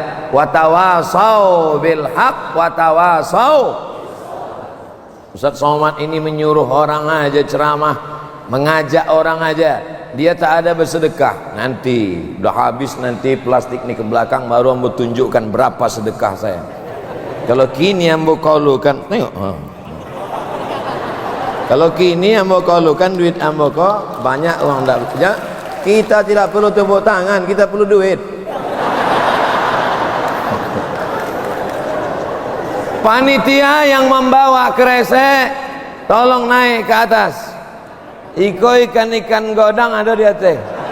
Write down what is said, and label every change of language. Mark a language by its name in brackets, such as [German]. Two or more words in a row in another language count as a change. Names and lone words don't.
[Arabic] Watawasau bil haq watawasau. [Indonesian] Ustaz Somad ini menyuruh orang aja ceramah, mengajak orang aja. Dia tak ada bersedekah. Nanti udah habis nanti plastik ni ke belakang baru ambo tunjukkan berapa sedekah saya. [Minangkabau] Kalau kini ambo kaulukan, tengok. Kalau kini ambo kaulukan duit ambo kok banyak uang dak. [Indonesian] Ya, kita tidak perlu tepuk tangan, kita perlu duit. Panitia yang membawa kresek tolong naik ke atas. [Minangkabau] Iko ikan godang ada di atas.